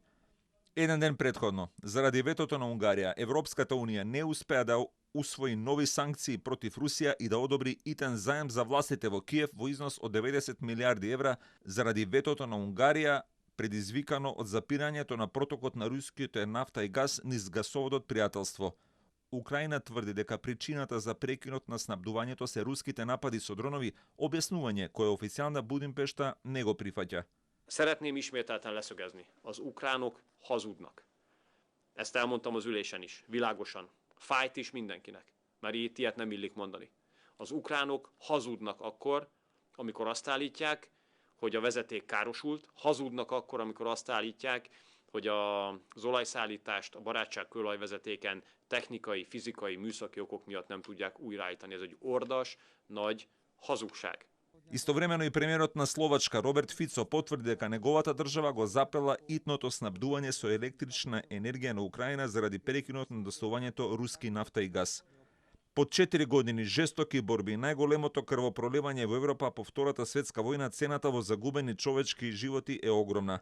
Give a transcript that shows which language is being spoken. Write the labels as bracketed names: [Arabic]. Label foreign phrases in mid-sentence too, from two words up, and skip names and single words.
[Macedonian] Еден ден предходно, заради ветото на Унгарија, Европската унија не успеа да усвои нови санкции против Русија и да одобри итен заем за властите во Киев во износ од 90 милиарди евра заради ветото на Унгарија, предизвикано од запирањето на протокот на руските нафта и газ низ гасоводот Пријателство. Украина тврди дека причината за прекинот на снабдувањето се руските напади со дронови, објаснување кое официјална Будимпешта не го прифаќа. [Hungarian] Szeretném ismételten leszögezni, az ukránok hazudnak. Ezt elmondtam az ülésen is, világosan. Fájt is mindenkinek, mert itt ilyet nem illik mondani. Az ukránok hazudnak akkor, amikor azt állítják, hogy a vezeték károsult, hazudnak akkor, amikor azt állítják, hogy az olajszállítást a barátságkőolajvezetéken technikai, fizikai, műszaki okok miatt nem tudják újraállítani. Ez egy ordas, nagy hazugság. [Macedonian] Истовремено и премиерот на Словачка Роберт Фицо потврди дека неговата држава го запрела итното снабдување со електрична енергија на Украина заради прекинот на доставувањето руски нафта и газ. По 4 години жестоки борби и најголемото крвопроливање во Европа по Втората светска војна, цената во загубени човечки животи е огромна.